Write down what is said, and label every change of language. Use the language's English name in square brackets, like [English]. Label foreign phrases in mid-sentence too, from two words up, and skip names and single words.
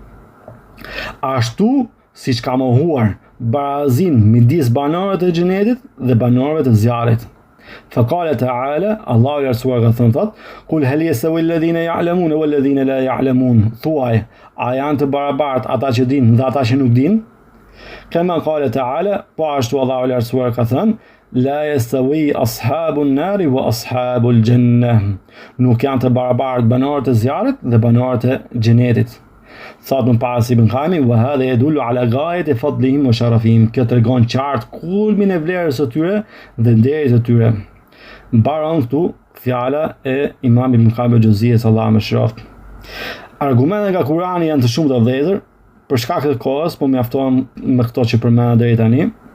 [Albanian] Ashtu siç ka mohuar barazin midis banorëve të xhenetit dhe banorëve të zjarrit. [Arabic] فقال تعالى, [Albanian] Allahu i lartësuar ka thënë, thot: [Arabic] "قل هل يستوي الذين يعلمون والذين لا يعلمون." [Albanian] Thuaj, a janë të barabartë ata që dinë dhe ata që nuk dinë? [Arabic] كما قال تعالى, [Albanian] po ashtu Allahu i lartësuar ka thënë: [Arabic] "لا يستوي أصحاب النار وأصحاب الجنة." [Albanian] Nuk janë të barabartë banorët e zjarrit dhe banorët e xhenetit. Thot më pas [Arabic] Ibn Qayyim, وهذا يدل على غاية فضلهم وشرفهم. [Albanian] Kjo tregon qartë kulmin e vlerës së tyre dhe nderit të tyre. Mbaron këtu fjala e Imam Ibn Qayyim al-Juzeyy, Allahu më shëroft. Argumentet nga Kurani janë të shumta vëllezër, për shkak të kohës, po mjaftohem me këto që përmenda deri tani.